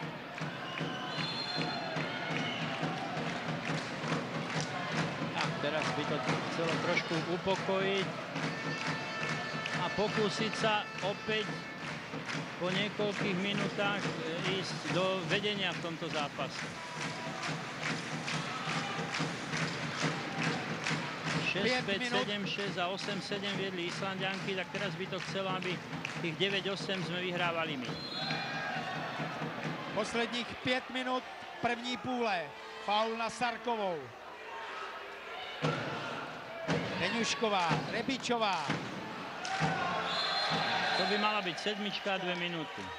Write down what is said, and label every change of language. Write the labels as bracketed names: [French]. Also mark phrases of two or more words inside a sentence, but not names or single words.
[Slovak] Tak teraz by to chcelo trošku upokojiť a pokúsiť sa opäť po niekoľkých minútach ísť do vedenia v tomto zápase. 6-5, 7-6 a 8-7 viedli Islandianky, tak teraz by to chcelo, aby tých 9-8 sme vyhrávali my. [Czech] Posledních 5 minut první půle. [Slovak] Faul na Sarkovou. Deňušková, Rebičová. To by mala byť sedmička a 2 minúty.